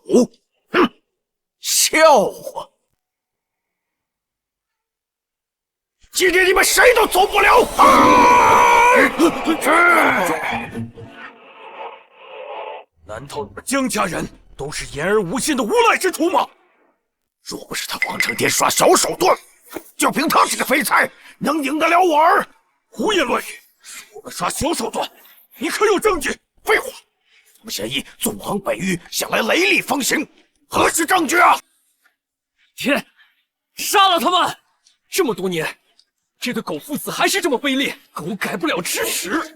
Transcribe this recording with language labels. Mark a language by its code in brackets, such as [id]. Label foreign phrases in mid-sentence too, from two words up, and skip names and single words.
[zh] 哼，笑話！今天你們誰都走不了！難道你們江家人都是言而無信的無賴之徒嗎？若不是他王承天耍小手段，就憑他這個廢材能贏得了我兒？胡言亂語！我們耍小手段，你可有證據？廢話！我們賢義縱橫北域，向來雷厲風行，何是證據啊？天，殺了他們！這麼多年，這對狗父子還是這麼卑劣，狗改不了吃屎！